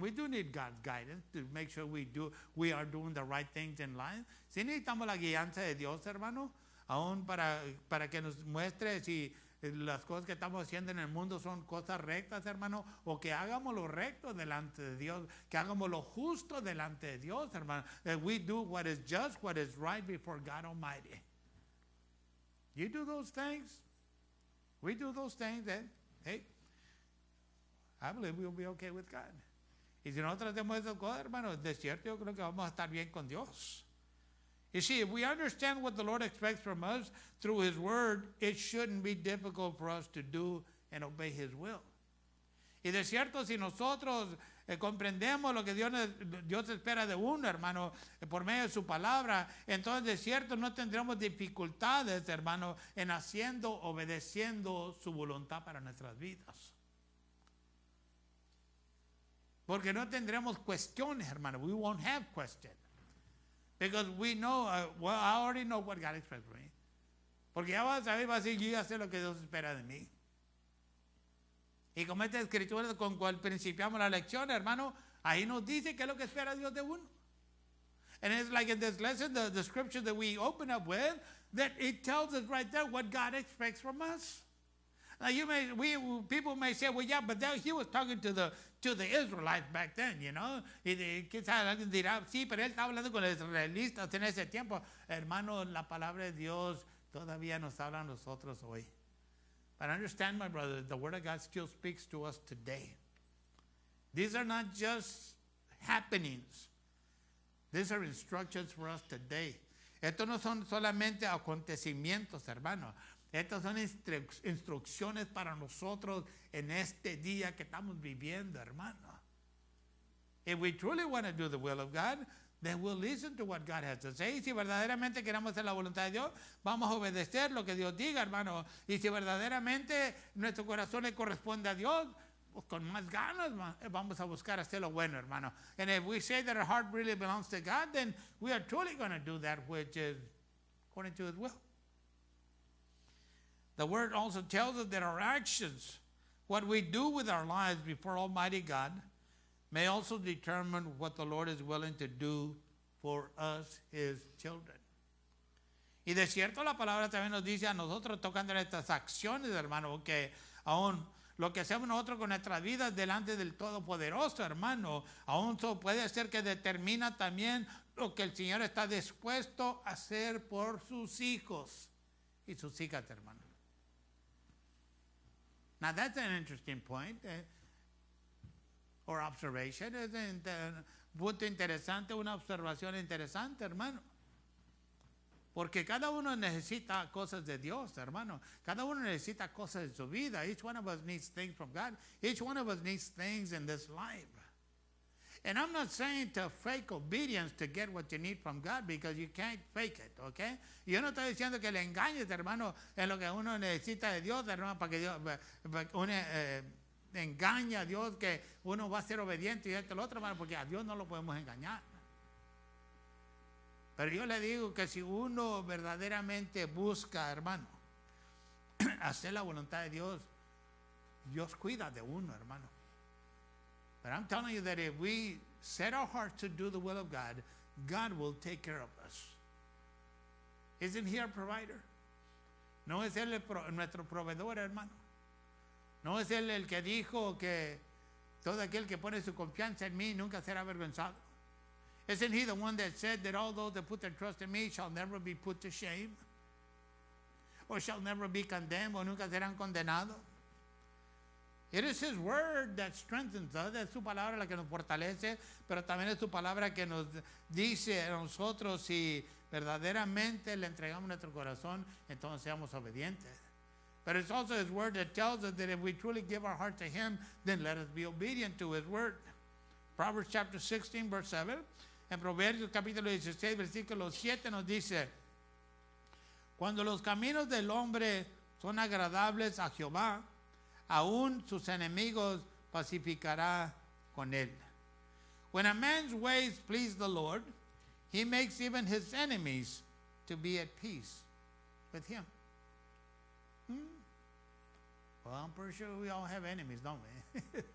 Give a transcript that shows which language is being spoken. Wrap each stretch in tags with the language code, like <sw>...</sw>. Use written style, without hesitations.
<en>We do need God's guidance to make sure we are doing the right things in life.</en> <es>Si necesitamos la guianza de Dios, hermano, aún para que nos muestre si las cosas que estamos haciendo en el mundo son cosas rectas, hermano, o que hagamos lo recto delante de Dios, que hagamos lo justo delante de Dios, hermano.</es> <en>That we do what is just, what is right before God Almighty. You do those things. We do those things, then, hey, I believe we'll be okay with God.</en> <es>Y si nosotros hacemos esas cosas, hermano, de cierto yo creo que vamos a estar bien con Dios.</es> <en>You see, if we understand what the Lord expects from us through His Word, it shouldn't be difficult for us to do and obey His will.</en> <es>Y de cierto, si nosotros comprendemos lo que Dios espera de uno, hermano, por medio de su palabra, entonces de cierto no tendremos dificultades, hermano, en obedeciendo su voluntad para nuestras vidas. Porque no tendremos cuestiones, hermano. We won't have questions.</es> <en>Because we know, well, I already know what God expects from me.</en> <es>Porque ya vas a saber, vas a decir, yo ya sé lo que Dios espera de mí. Y como esta escritura con cual principiamos la lección, hermano, ahí nos dice qué es lo que espera Dios de uno.</es> <en>And it's like in this lesson, the scripture that we open up with, that it tells us right there what God expects from us. Now people may say, well, yeah, but he was talking to the Israelites back then, you know.</en> <es>Y quizás alguien dirá, sí, pero él estaba hablando con los israelitas en ese tiempo. Hermano, la palabra de Dios todavía nos habla a nosotros hoy.</es> <en>But understand, my brother, the Word of God still speaks to us today. These are not just happenings. These are instructions for us today.</en> <es>Estos no son solamente acontecimientos, hermano. Estas son instrucciones para nosotros en este día que estamos viviendo, hermano.</es> <en>If we truly want to do the will of God, then we'll listen to what God has to say. Y si verdaderamente queremos hacer la voluntad de Dios, vamos a obedecer lo que Dios diga, hermano.</en> <es>Y si verdaderamente nuestro corazón le corresponde a Dios, pues con más ganas vamos a buscar hacer lo bueno, hermano.</es> <en>And if we say that our heart really belongs to God, then we are truly going to do that which is according to His will. The Word also tells us that our actions, what we do with our lives before Almighty God, may also determine what the Lord is willing to do for us, His children.</en> <es>Y de cierto la palabra también nos dice a nosotros tocando estas acciones, hermano, que aún lo que hacemos nosotros con nuestras vidas delante del Todopoderoso, hermano, aún eso puede ser que determina también lo que el Señor está dispuesto a hacer por sus hijos y sus hijas, hermano.</es> <en>Now that's an interesting point or observation.</en> <es>Es un punto interesante, una observación interesante, hermano. Porque cada uno necesita cosas de Dios, hermano. Cada uno necesita cosas de su vida.</es> <en>Each one of us needs things from God. Each one of us needs things in this life. And I'm not saying to fake obedience to get what you need from God, because you can't fake it, okay?</en> <es>Yo no estoy diciendo que le engañes, hermano, en lo que uno necesita de Dios, hermano, para que Dios uno engaña a Dios que uno va a ser obediente y esto y lo otro, hermano, porque a Dios no lo podemos engañar. Pero yo le digo que si uno verdaderamente busca, hermano, hacer la voluntad de Dios, Dios cuida de uno, hermano.</es> <en>But I'm telling you that if we set our hearts to do the will of God, God will take care of us. Isn't He our provider?</en> <es>No es Él nuestro proveedor, hermano. No es Él el que dijo que Todo aquel que pone su confianza en mí nunca será avergonzado.</es> <en>Isn't he the one that said that all those that put their trust in me shall never be put to shame? Or shall never be condemned, o nunca serán condenados. It is his word that strengthens us.</en> <es>Es su palabra la que nos fortalece, pero también es su palabra que nos dice a nosotros si verdaderamente le entregamos nuestro corazón, entonces seamos obedientes.</es> <en>But it's also his word that tells us that if we truly give our heart to him, then let us be obedient to his word. Proverbs chapter 16, verse 7.</en> <es>En Proverbios capítulo 16, versículo 7 nos dice: cuando los caminos del hombre son agradables a Jehová, aún sus enemigos pacificará con él.</es> <en>When a man's ways please the Lord, he makes even his enemies to be at peace with him. Well, I'm pretty sure we all have enemies, don't we?</en>